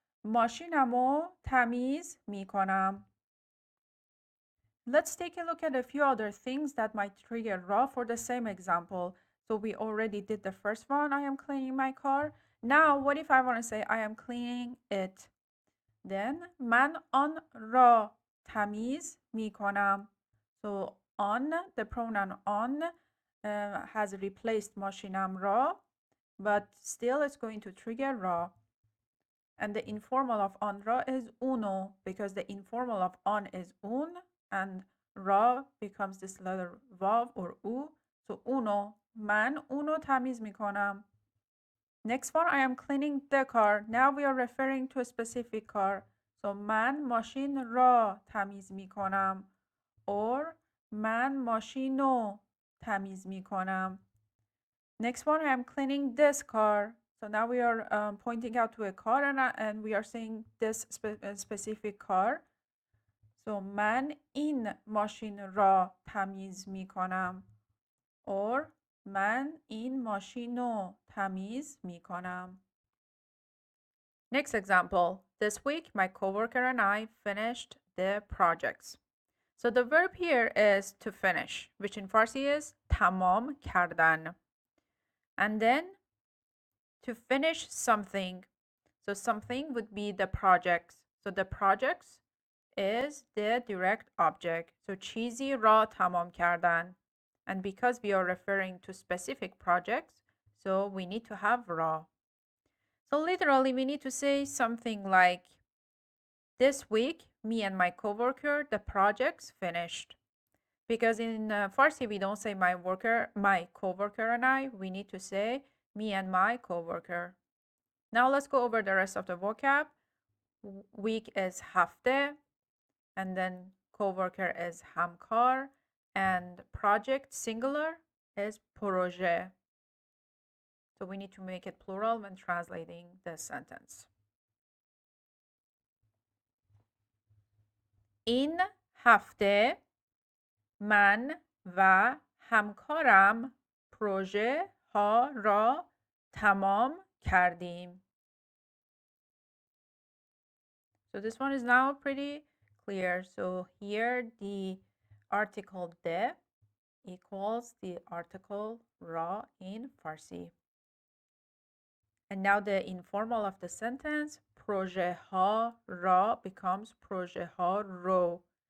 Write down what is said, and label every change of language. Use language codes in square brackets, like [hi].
[fa] ماشینمو تمیز میکنم. [en] Let's take a look at a few other things that might trigger ra for the same example. So we already did the first one, I am cleaning my car. Now, what if I want to say I am cleaning it? [fa] Then من آن را تمیز میکنم. [en] So on, the pronoun on has replaced [fa] ماشینم را, [en] but still it's going to trigger ra. And the informal of on ra is uno because the informal of on is un and ra becomes this letter vav or u. So uno, [fa] من uno تمیز میکنم. [en] Next one, I am cleaning the car. Now we are referring to a specific car. So [fa] من ماشین را تمیز میکنم. [en] Or [fa] من ماشین رو تمیز می کنم. [en] Next one, I'm cleaning this car. So now we are pointing out to a car and we are saying this specific car. [fa] So من این ماشین را تمیز می کنم. Or من این ماشین رو تمیز می کنم. [en] Next example. This week, my coworker and I finished the projects. So the verb here is to finish, which in Farsi is tamam kardan. And then to finish something. So something would be the projects. So the projects is the direct object. [fa] So چیزی را تمام کردن. [en] And because we are referring to specific projects, so we need to have ra. So literally we need to say something like, this week, me and my coworker, the projects finished. Because in Farsi, we don't say my coworker and I. We need to say me and my coworker. Now let's go over the rest of the vocab. Week is hafte, and then coworker is hamkar, and project singular is proje. So we need to make it plural when translating this sentence. [fa] این هفته من و همکارم پروژه ها را تمام کردیم. [en] So this one is now pretty clear. So here the article de equals the article ra in Farsi. And now the informal of the sentence, proje ha ra becomes proje ha ro.